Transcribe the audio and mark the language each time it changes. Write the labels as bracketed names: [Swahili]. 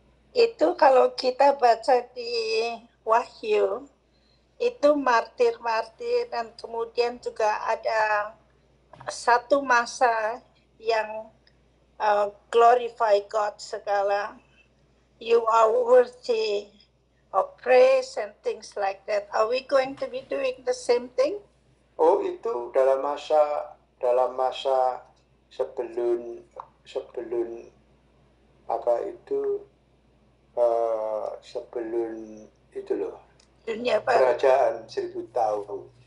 [Indonesian] Itu kalau kita baca di Wahyu, itu martir-martir, dan kemudian juga ada satu masa yang [English] glorify God [Indonesian] segala. [English] You are worthy of praise and things like that. Are we going to be doing the same thing? [Indonesian] Oh, itu dalam masa sebelum apa itu sebelum itu loh, Dunia baru. kerajaan 1000 tahun.